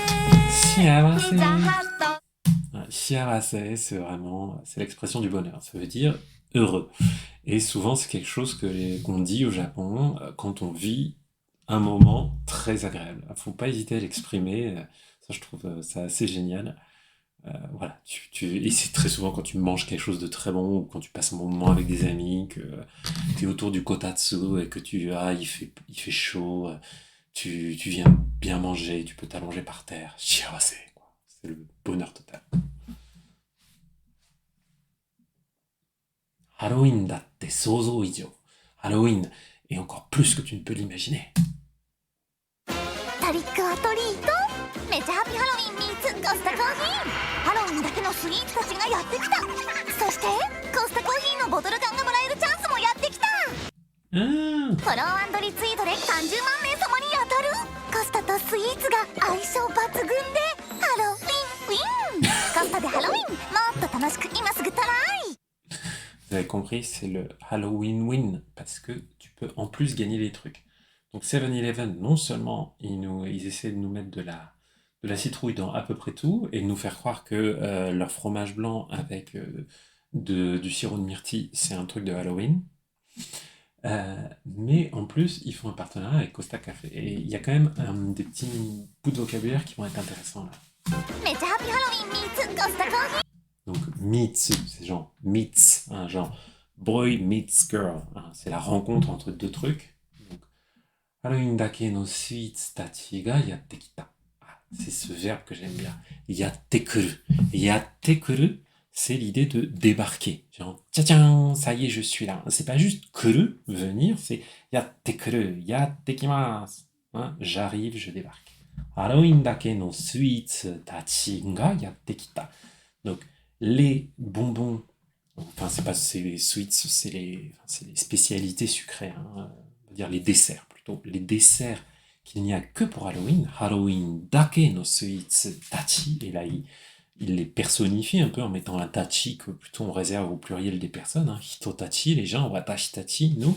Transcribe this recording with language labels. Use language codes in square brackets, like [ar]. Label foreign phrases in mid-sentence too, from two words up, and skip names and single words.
[fr] Shiawase. ピザハット Shiawase, c'est l'expression du bonheur. Ça veut dire heureux. Et souvent, c'est quelque chose qu'on dit au Japon quand on vit un moment très agréable. Il ne faut pas hésiter à l'exprimer. Ça, je trouve ça assez génial. Voilà. Et c'est très souvent quand tu manges quelque chose de très bon ou quand tu passes un bon moment avec des amis, que tu es autour du kotatsu et que il fait chaud, tu viens bien manger, tu peux t'allonger par terre. Shiawase, quoi. C'est le bonheur total. [ja] ハロウィンだって想像以上. [fr] Halloween est encore plus que tu ne peux l'imaginer. [ja] トリックアトリートめちゃハッピーハロウィンミーツコスタコーヒーハロウィンだけのスイーツたちがやってきたそしてコスタコーヒーのボトル缶がもらえるチャンスもやってきた [fr] Ah, [ja] フォロー&リツイートで30万名様に当たるコスタとスイーツが相性抜群でハロウィンウィンコスタでハロウィンもっと楽しく今すぐトライ [fr] vous avez compris, c'est le [en] Halloween win [fr] parce que tu peux en plus gagner des trucs. Donc 7-Eleven, non seulement ils essaient de nous mettre de la citrouille dans à peu près tout et de nous faire croire que leur fromage blanc avec du sirop de myrtille, c'est un truc de Halloween. Mais en plus, ils font un partenariat avec Costa Café. Et il y a quand même des petits bouts de vocabulaire qui vont être intéressants là. [ja] めちゃハッピーハロウィンミーツコスタコーヒー [fr] Donc Meets, c'est genre meets, hein, genre [en] boy meets girl, [fr] hein, c'est la rencontre entre deux trucs. [ja] Donc ハロウィンだけのスイーツたちがやってきた. [fr] Ah, c'est ce verbe que j'aime bien. [ja] やってくる. やってくる, [fr] c'est l'idée de débarquer. Genre tiens tiens, ça y est, je suis là. C'est pas juste kuru, venir, c'est [ja] やってくる、やってきます. [fr] Hein, j'arrive, je débarque. [ja] ハロウィンだけのスイーツたちがやってきた. [fr] Donc les bonbons, enfin c'est les sweets, c'est les spécialités sucrées, hein, on va dire les desserts plutôt, les desserts qu'il n'y a que pour Halloween, [ja] ハロウィンだけのスイーツたち, [fr] et là il les personnifie un peu en mettant un tachi que plutôt on réserve au pluriel des personnes, hein, [ja] 人たち, [fr] les gens, [ja] 私たち, [fr] nous.